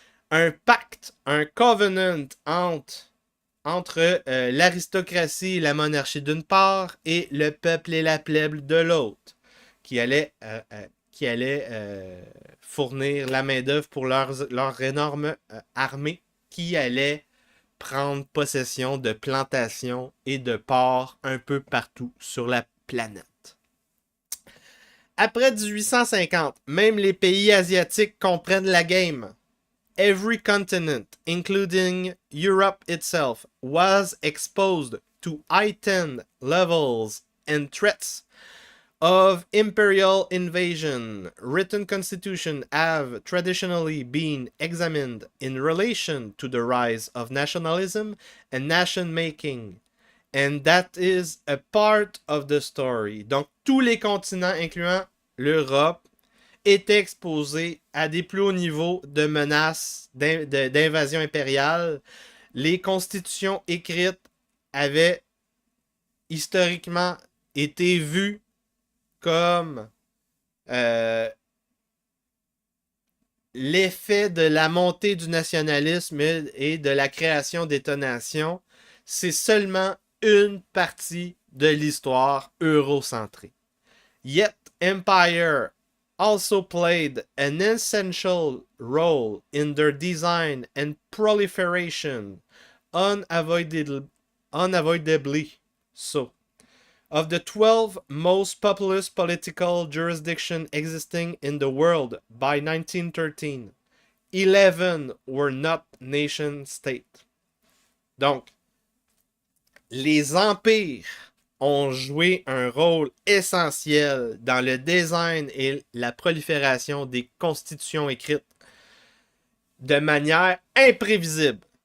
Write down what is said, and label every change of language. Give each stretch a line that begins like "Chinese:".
French: Un pacte, un covenant entre l'aristocratie et la monarchie d'une part et le peuple et la plèbe de l'autre, qui allait fournir la main-d'œuvre pour leur énorme armée qui allait prendre possession de plantations et de ports un peu partout sur la planète. Après 1850, même les pays asiatiques comprennent la game.
English: Every continent, including Europe itself, was exposed to heightened levels and threats of imperial invasion. Written constitutions have traditionally been examined in relation to the rise of nationalism and nation-making. And that is a part of the story.
French: Donc, tous les continents, incluant l'Europe, étaient exposés à des plus hauts niveaux de menaces d'invasion impériale. Les constitutions écrites avaient historiquement été vues comme l'effet de la montée du nationalisme et de la création d'États-nations. C'est seulement une partie de l'histoire eurocentrée.
English: Yet empire also played an essential role in their design and proliferation, unavoidably so. Of the 12 most populous political jurisdictions existing in the world by 1913, 11 were not nation-state.
French: Donc, les empires ont joué un rôle essentiel dans le design et la prolifération des constitutions écrites de manière imprévisible.